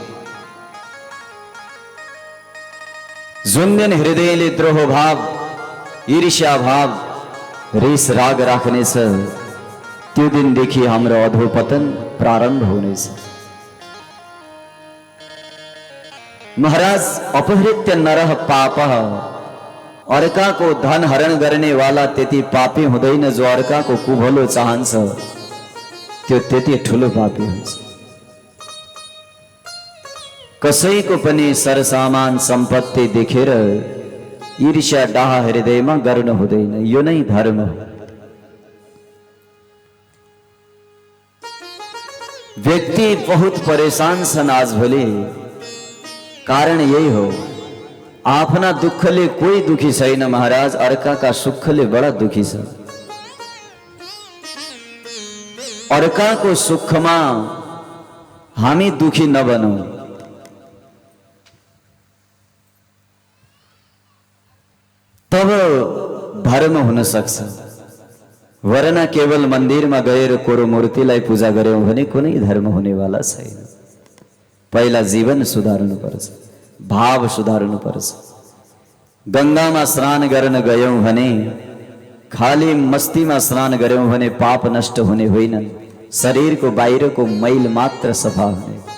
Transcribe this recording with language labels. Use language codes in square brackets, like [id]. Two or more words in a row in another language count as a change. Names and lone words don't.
[ne] जुन दिन हृदयले द्रोह भाव, ईर्ष्या भाव, रिस राग राख्नेछ त्यो दिनदेखि हाम्रो अधोपतन प्रारम्भ हुनेछ। [sa] महाराज अपहृत्य नरः पापः, [ne] अर्काको धन हरण गर्ने वाला त्यति पापी हुँदैन। जो अर्काको कुभलो चाहन्छ त्यो त्यति ठुलो पापी हुन्छ। कसैको पनि सरसामान सम्पत्ति देखेर ईर्ष्या डाह हृदयमा गर्नु हुँदैन। यो नै धर्म हो। व्यक्ति [hi] बहुत परेशान [ne] छन् आजभोलि। कारण यही हो, आफ्ना दुःखले कोही दुखी छैन महाराज, अर्काका सुखले बडा दुखी छ। अर्काको सुखमा हामी दुखी नबनौं। तब धर्म हुन सक्छ। वरना केवल [hi] मंदिर में [ne] गएर कोरो मूर्तिलाई पूजा गर्यौं भने कुनै धर्म हुनेवाला छैन। पहिला जीवन सुधार्नुपर्छ, भाव सुधार्नुपर्छ। गंगामा स्नान गर्न गयौं भने खाली मस्तीमा स्नान गर्यौं भने पाप नष्ट हुने होइनन्, शरीरको बाहिरको मैल मात्र सफा हुने।